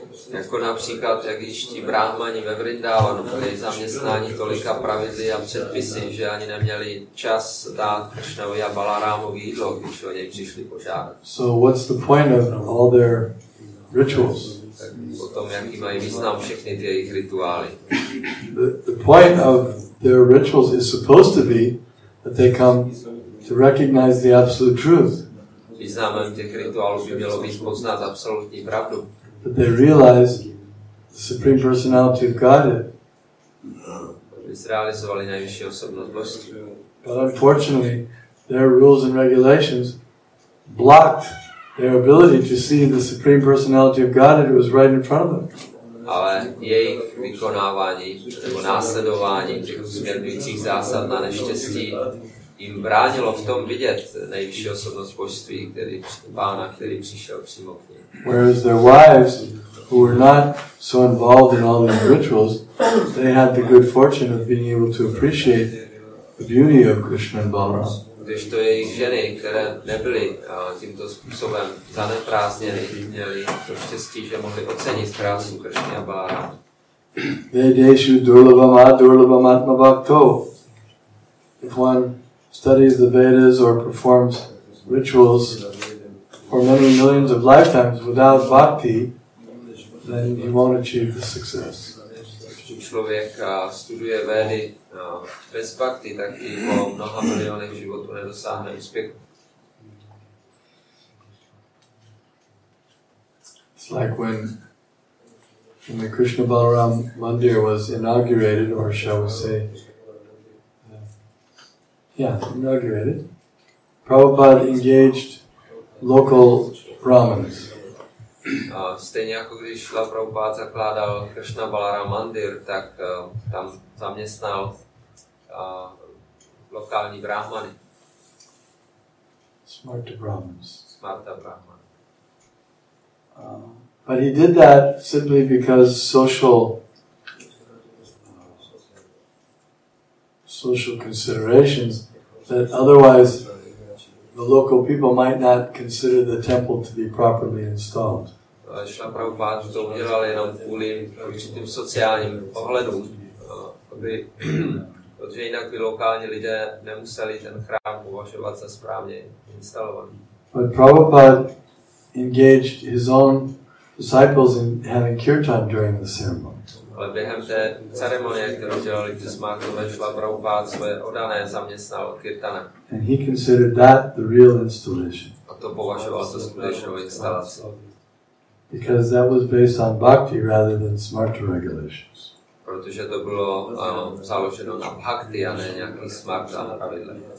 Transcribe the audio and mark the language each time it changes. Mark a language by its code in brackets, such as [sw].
[cs] Jako například, jak když ti brahmani ve Vrindávanu byli zaměstnáni tolika pravidly a předpisy, že ani neměli čas dát Krishnovi a Balarámovi jídlo, když o něj přišli požádat. [en] So what's the point of all their rituals? [cs] Tak potom, jaký mají význam všechny ty jejich rituály. [en] The point of their rituals is supposed to be that they come to recognize the absolute truth. [cs] Významem těch rituálů by mělo být poznat absolutní pravdu. [en] That they realize the Supreme Personality of Godhead. [cs] Aby zrealizovali nejvyšší osobnost božství. [en] But unfortunately, their rules and regulations blocked their ability to see the Supreme Personality of Godhead who was right in front of them. [cs] Ale jejich vykonávání nebo následování těch usměrňujících zásad na neštěstí jim bránilo v tom vidět nejvyšší osobnost božství, Pána, který přišel přímo k nim. [en] Whereas their wives, who were not so involved in all these rituals, they had the good fortune of being able to appreciate the beauty of Krishna and Balaram. [cs] Když to jejich ženy, které nebyly tímto způsobem zaneprázdněny, měly to štěstí, že mohly ocenit krásu Krishny a Balarama. [sa] Vedeshu durlabam durlabam atma bhakto. [en] If one studies the Vedas or performs rituals for many millions of lifetimes without bhakti, then he won't achieve the success. [cs] Když člověk studuje Védy bez bhakti, tak i po mnoha milionech životů nedosáhne úspěchu. [en] It's like when the Krishna Balaram Mandir was inaugurated, or shall we say, inaugurated, Prabhupada engaged local Brahmins. [cs] Stejně jako když Šrila Prabhupada zakládal Krishna Balaram Mandir, tak tam zaměstnal lokální brahmany. [en] Smarta Brahmins. [cs] Smarta Brahman. [en] But he did that simply because social considerations that otherwise the local people might not consider the temple to be properly installed. [cs] Šrila Prabhupada to udělal jenom kvůli určitým sociálním ohledům, protože jinak by lokální lidé nemuseli ten chrám považovat za správně instalovaný. [en] But Prabhupada engaged his own disciples in having kirtan during the ceremony. [cs] Ale během té ceremonie, kterou dělali ty smártové, Šrila Prabhupada své oddané zaměstnal kirtanem. [en] And he considered that the real installation. [cs] A to považoval za skutečnou instalaci. [en] Because that was based on bhakti rather than smarta regulations. [cs] Protože to bylo založeno na bhakti a ne nějakých smarta pravidlech.